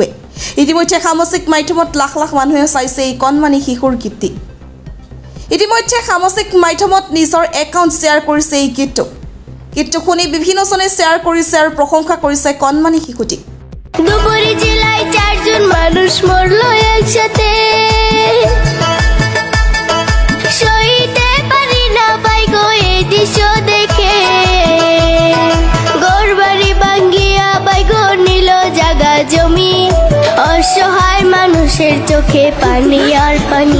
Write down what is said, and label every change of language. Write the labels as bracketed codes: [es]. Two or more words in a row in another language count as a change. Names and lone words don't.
[as] ইতিমধ্যে সামাজিক মাধ্যমত লাখ লাখ মানুহে চাইছে এই কণমানি শিশুৰ গীতটি। ইতিমধ্যে সামাজিক মাধ্যমত নিজৰ একাউণ্ট শ্বেয়াৰ কৰিছে এই গীতটো। গীতটো শুনি বিভিন্নজনে শ্বেয়াৰ কৰিছে আৰু প্ৰশংসা কৰিছে কণমানি শিশুটিক। [bn] ধুবুৰী জিলায় 4 জন মানুষ মরল একসাথে। সইতে পারি না পাই গো এই দৃশ্য দেখে। ঘর বাড়ি ভাঙ্গিয়া বাই গো নিল জাগা জমি অসহায় মানুষের চোখে পানি আর পানি।